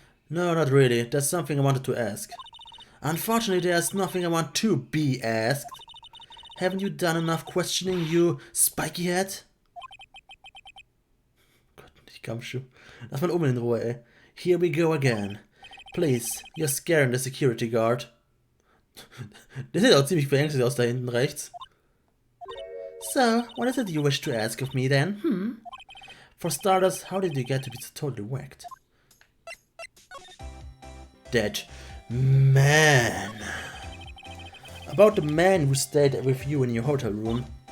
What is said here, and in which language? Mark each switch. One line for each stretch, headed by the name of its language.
English: No, not really. There's something I wanted to ask. Unfortunately, there's nothing I want to be asked. Haven't you done enough questioning, you spiky head?
German: Gott, ich komm schon. Lass mal in Ruhe, ey.
English: Here we go again. Please, you're scaring the security guard.
German: Der sieht auch ziemlich beängstigt aus da hinten rechts.
English: So, what is it you wish to ask of me then, For starters, how did you get to be so totally whacked? That man. About the man who stayed with you in your hotel room.